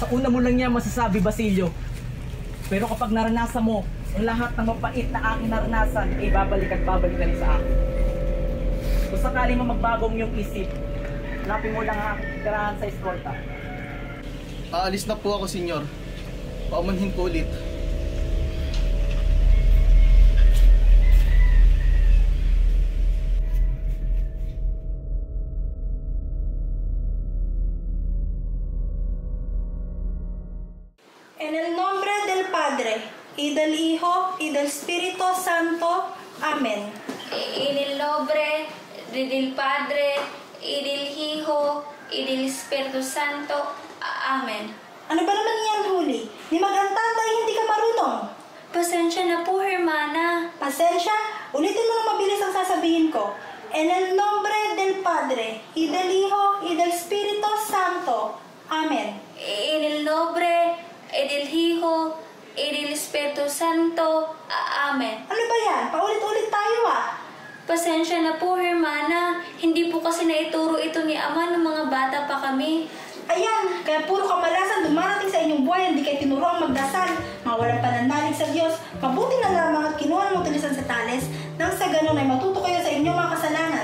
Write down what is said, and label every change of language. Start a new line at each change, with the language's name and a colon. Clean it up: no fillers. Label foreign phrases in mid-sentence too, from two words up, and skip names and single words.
Filipino: Sa una mo lang yan masasabi, Basilio. Pero kapag naranasan mo ang lahat ng mapait na aking naranasan, ay babalik at babalik ka rin sa akin. Kung sakali mo magbagong iyong isip, hanapin mo lang ang aking tirahan sa eskorta. Aalis na po ako, senyor. Paumanhin po ulit.
Spanish: En el nombre del Padre, y del Hijo, y del Espíritu Santo. Amén. En el nombre del Padre, y del Hijo, y del Espíritu Santo. Amen.
Filipino: Ano ba naman yan, Huli? Di mag-antanda, hindi ka marunong. Pasensya na po, Hermana. Pasensya? Ulitin mo na mabilis ang sasabihin ko.
Spanish: En el nombre del Padre, y del Hijo, y del Espíritu Santo. Amen. En el nombre del Hijo, y del Espíritu Santo. Amen.
Filipino: Ano ba yan? Paulit-ulit tayo Pasensya na po, Hermana. Hindi po kasi naituro ito ni Ama ng mga bata pa kami. Ayan, kaya puro kamalasan dumarating sa inyong buhay, hindi kayo tinuruang magdasal, mawalang pananalig sa Diyos. Mabuti na lamang at kinuha ng utilisan sa tales, nang sa ganun ay matuto kayo sa inyong mga kasalanan.